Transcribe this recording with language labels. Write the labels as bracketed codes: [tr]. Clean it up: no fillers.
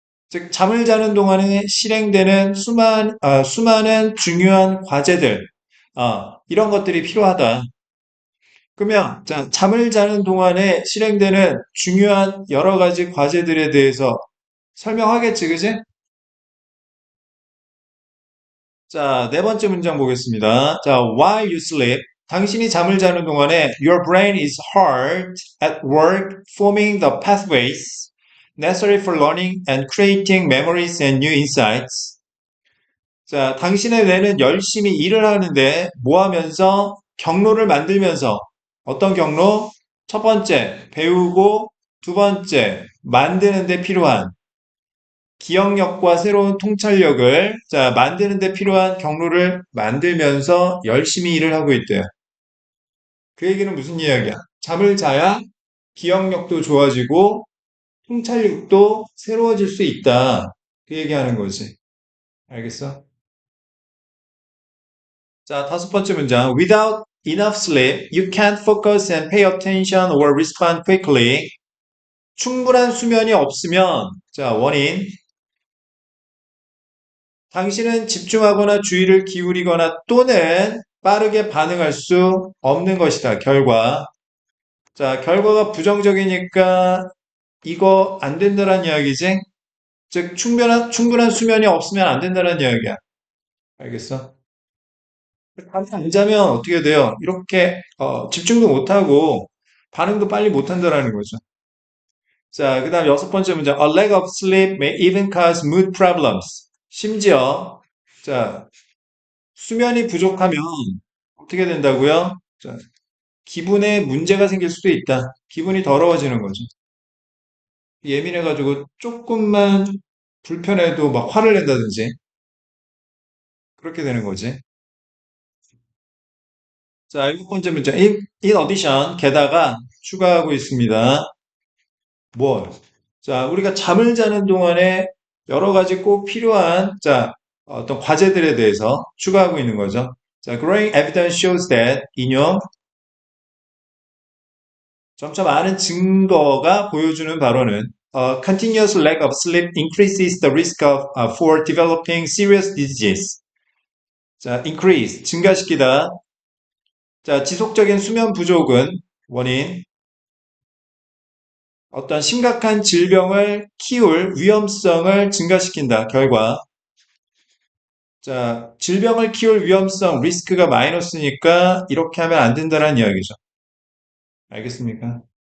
[ko] 즉, 잠을 자는 동안에 실행되는 수많은 중요한 과제들, 이런 것들이 필요하다. 그러면 자, 잠을 자는 동안에 실행되는 중요한 여러 가지 과제들에 대해서 설명하겠지, 그지? 자, 네 번째 문장 보겠습니다. [en] 자, while you sleep, [ko] 당신이 잠을 자는 동안에 [en] your brain is hard at work forming the pathways necessary for learning and creating memories and new insights. [ko] 자, 당신의 뇌는 열심히 일을 하는데 뭐 하면서 경로를 만들면서 어떤 경로? 첫 번째, 배우고 두 번째, 만드는 데 필요한 기억력과 새로운 통찰력을 자, 만드는 데 필요한 경로를 만들면서 열심히 일을 하고 있대요. 그 얘기는 무슨 이야기야? 잠을 자야 기억력도 좋아지고 통찰력도 새로워질 수 있다. 그 얘기하는 거지. 알겠어? 자, 다섯 번째 문장. [en] Without enough sleep, you can't focus and pay attention or respond quickly. [ko] 충분한 수면이 없으면, 자, 원인. 당신은 집중하거나 주의를 기울이거나 또는 빠르게 반응할 수 없는 것이다. 결과. 자, 결과가 부정적이니까 이거 안 된다는 이야기지? 즉, 충분한 수면이 없으면 안 된다는 이야기야. 알겠어? 잠이 안 자면 어떻게 돼요? 이렇게 집중도 못하고 반응도 빨리 못한다라는 거죠. 자, 그 다음 여섯 번째 문제. [en] A lack of sleep may even cause mood problems. [ko] 심지어 자, 수면이 부족하면 어떻게 된다고요? 자, 기분에 문제가 생길 수도 있다. 기분이 더러워지는 거죠. 예민해가지고 조금만 불편해도 막 화를 낸다든지 그렇게 되는 거지. 자, 일곱 번째 문제. [en] In addition, [ko] 게다가 추가하고 있습니다. 뭘? 자, 우리가 잠을 자는 동안에 여러 가지 꼭 필요한, 자, 어떤 과제들에 대해서 추가하고 있는 거죠. [en] 자, growing evidence shows that [ko] 인용, 점차 많은 증거가 보여주는 바로는 [en] continuous lack of sleep increases the risk for developing serious diseases. [ko] 자, increase, 증가시키다. 자, 지속적인 수면 부족은 원인, 어떤 심각한 질병을 키울 위험성을 증가시킨다. 결과. 자, 질병을 키울 위험성, 리스크가 마이너스니까 이렇게 하면 안 된다는 이야기죠. 알겠습니까?